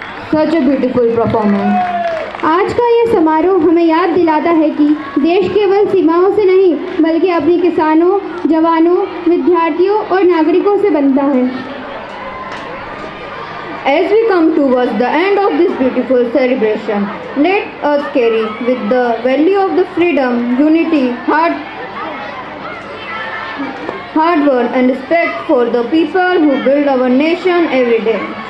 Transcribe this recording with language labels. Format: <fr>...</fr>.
<en>such a beautiful performance.</en> <hi>आज का ये समारोह हमें याद दिलाता है कि देश केवल सीमाओं से नहीं बल्कि अपने किसानों, जवानों, विद्यार्थियों और नागरिकों से बनता है।</hi> <en>As we come towards the end of this beautiful celebration, let us carry with the value of the freedom, unity, hard work and respect for the people who build our nation every day.</en>